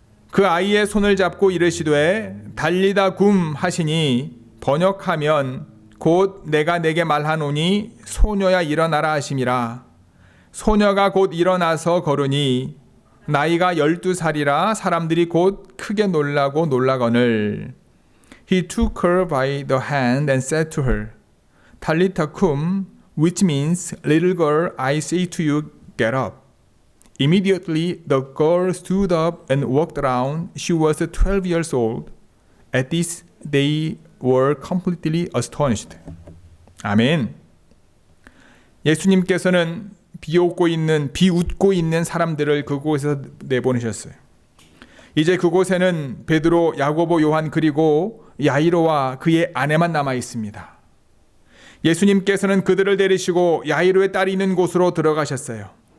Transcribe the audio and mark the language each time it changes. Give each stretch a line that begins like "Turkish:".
Korean: 그 아이의 손을 잡고 이르시되 달리다 굼 하시니 번역하면 곧 내가 내게 말하노니 소녀야 일어나라 하심이라. 소녀가 곧 일어나서 걸으니 나이가 12살이라 사람들이 곧 크게 놀라고 놀라거늘.
English: He took her by the hand and said to her, Talitha cum, which means, little girl, I say to you, get up. Immediately the girl stood up and walked around. She was 12 years old. At this they were completely astonished.
Korean: 아멘. 예수님께서는 비웃고 있는 사람들을 그곳에서 내보내셨어요. 이제 그곳에는 베드로, 야고보, 요한 그리고 야이로와 그의 아내만 남아 있습니다. 예수님께서는 그들을 데리시고 야이로의 딸이 있는 곳으로 들어가셨어요.